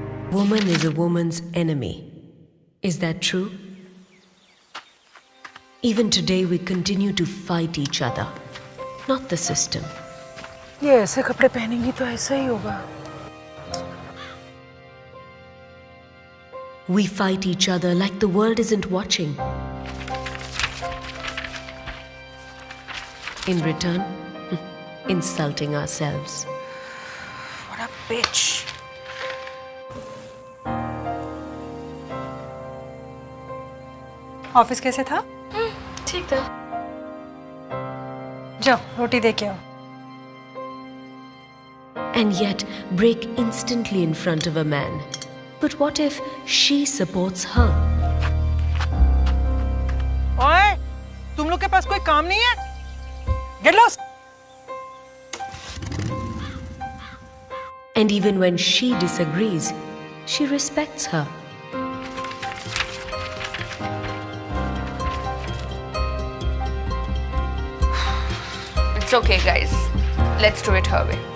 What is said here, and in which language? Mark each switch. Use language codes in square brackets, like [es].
[en] Woman is a woman's enemy. Is that true? Even today we continue to fight each other, not the system. [hi] ये ऐसे कपड़े पहनेंगी तो ऐसा ही होगा. [en] We fight each other like the world isn't watching. In return, insulting ourselves. What a bitch. [hi] Office कैसे था? ठीक था. जाओ रोटी दे के आओ. [en] And yet break instantly in front of a man. But what if she supports her? [hi] ओए, तुम लोग के पास कोई काम नहीं है? [en] Get lost. And even when she disagrees, she respects her. It's okay, guys. Let's do it her way.